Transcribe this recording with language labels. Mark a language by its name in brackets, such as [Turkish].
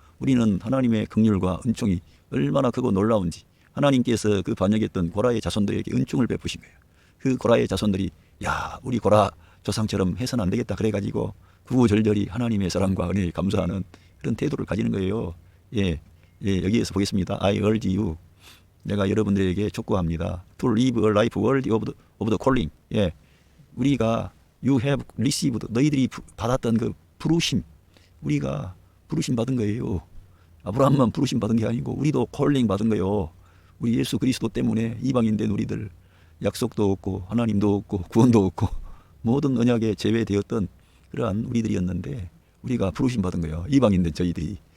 [Korean] 우리는 하나님의 긍휼과 은총이 얼마나 크고 놀라운지 하나님께서 그 반역했던 고라의 자손들에게 은총을 베푸신 거예요. 그 고라의 자손들이 야, 우리 고라 조상처럼 해서는 안 되겠다 그래가지고 구구절절히 하나님의 사랑과 은혜에 감사하는 그런 태도를 가지는 거예요. 예, 여기에서 보겠습니다. [English] I urge you. [Korean] 내가 여러분들에게 촉구합니다. [English] To live a life worthy of the calling. [Korean] 예, 우리가 [English] you have received, [Korean] 너희들이 받았던 그 부르심, 우리가 부르심 받은 거예요. 아브라함만 부르심 받은 게 아니고 우리도 calling 받은 거예요. 우리 예수 그리스도 때문에 이방인 된 우리들, 약속도 없고 하나님도 없고 구원도 없고 모든 언약에 제외되었던 그러한 우리들이었는데 우리가 부르심 받은 거예요. 이방인 된 저희들이.